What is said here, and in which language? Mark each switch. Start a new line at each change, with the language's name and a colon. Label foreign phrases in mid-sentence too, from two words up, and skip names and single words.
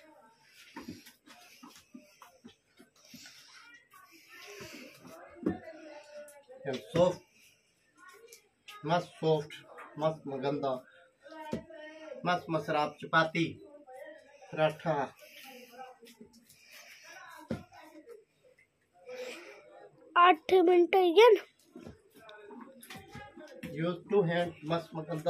Filipino: Yan, soft. Mas soft. Mas maganda. Mas masarap chapati. Paratha.
Hindi: आठ मिनट again.
English: Use 2 hands.
Filipino: Mas maganda.